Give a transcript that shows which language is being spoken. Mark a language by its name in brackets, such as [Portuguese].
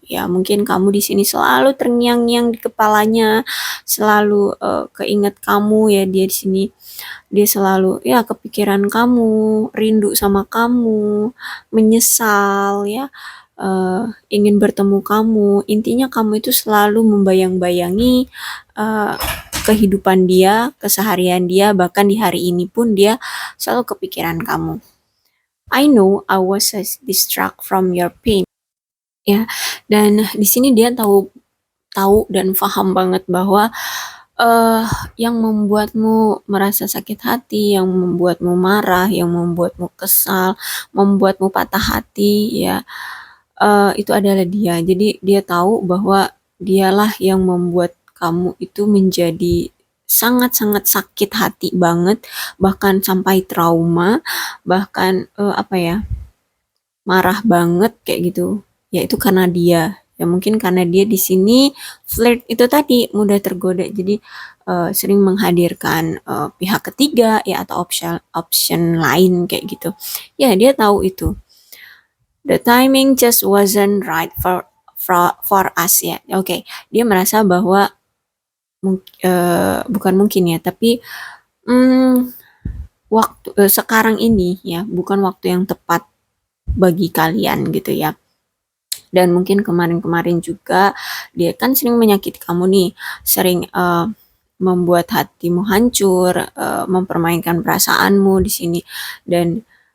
[Indonesian] Ya, mungkin kamu di sini selalu terngiang-ngiang di kepalanya, selalu keinget kamu ya, dia di sini dia selalu ya kepikiran kamu, rindu sama kamu, menyesal ya, ingin bertemu kamu. Intinya kamu itu selalu membayang-bayangi uh, kehidupan dia, keseharian dia, bahkan di hari ini pun dia selalu kepikiran kamu. [English] I know I was distract from your pain. [Indonesian] Ya, dan di sini dia tahu tahu dan paham banget bahwa eh yang membuatmu merasa sakit hati, yang membuatmu marah, yang membuatmu kesal, membuatmu patah hati ya, itu adalah dia. Jadi dia tahu bahwa dialah yang membuat kamu itu menjadi sangat-sangat sakit hati banget, bahkan sampai trauma, bahkan apa ya, marah banget kayak gitu. Ya itu karena dia. Ya mungkin karena dia di sini flirt itu tadi, mudah tergoda. Jadi sering menghadirkan pihak ketiga ya, atau option option lain kayak gitu. Ya dia tahu itu. [English] The timing just wasn't right for us [Indonesian] ya. Oke, dia merasa bahwa bukan mungkin ya, tapi waktu sekarang ini ya bukan waktu yang tepat bagi kalian gitu ya. Dan mungkin kemarin-kemarin juga dia kan sering menyakiti kamu nih, sering membuat hatimu hancur, mempermainkan perasaanmu di sini, dan